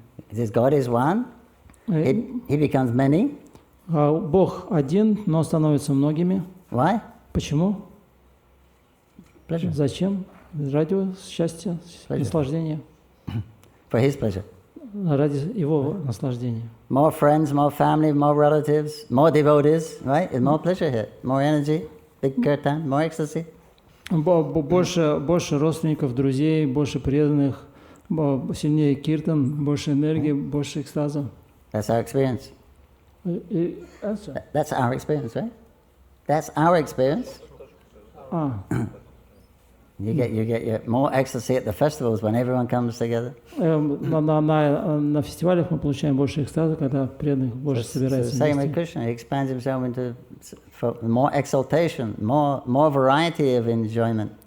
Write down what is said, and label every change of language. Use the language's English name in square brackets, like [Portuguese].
[English] God is one. He becomes many. [Russian] Бог один, но он становится многими. [English] Why? [Russian] Почему? [English] Pleasure. [Russian] Зачем? Ради счастья, наслаждения. [English] For his pleasure. [Russian] Ради его наслаждения. [English] More friends, more family, more relatives, more devotees, right? There's more pleasure here, more energy, big kirtan, more ecstasy. [Russian] Больше родственников, друзей, больше преданных, сильнее киртан, больше энергии, больше экстаза. [English] That's our experience. That's our experience, right? That's our experience. You get more ecstasy at the festivals when everyone comes together. [Russian] На фестивалях мы получаем больше экстаза, когда преданных больше собирается [English] Same with Krishna, he expands himself into more exaltation, more variety of enjoyment.